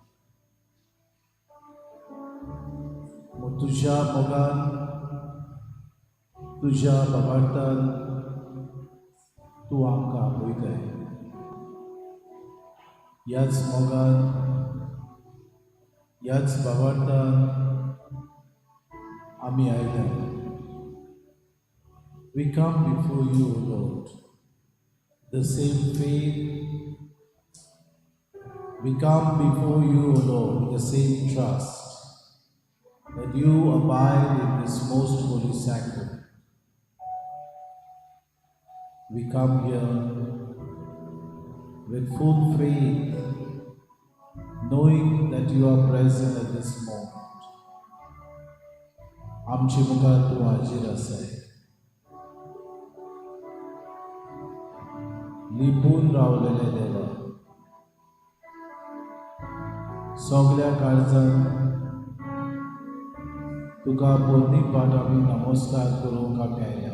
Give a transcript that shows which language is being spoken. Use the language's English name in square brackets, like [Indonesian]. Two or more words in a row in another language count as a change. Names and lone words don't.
[Konkani] तुझ्या मोगान तुझ्या बाबार्थान तूं आमकां आपयताय. ह्याच मोगान ह्याच बाबार्थान आमी आयल्या. [English] We come before you, O Lord, the same faith. We come before you, O Lord, with the same trust that you abide in this most holy sacrament. We come here with full faith, knowing that you are present at this moment. [Konkani] आमचे मुखार तूं हाजीर आसाय. लिपून रावलेले देवा, सगल्या काळजान तुका पोरणी पाट आमी नमस्कार करूंक आमी आयल्या.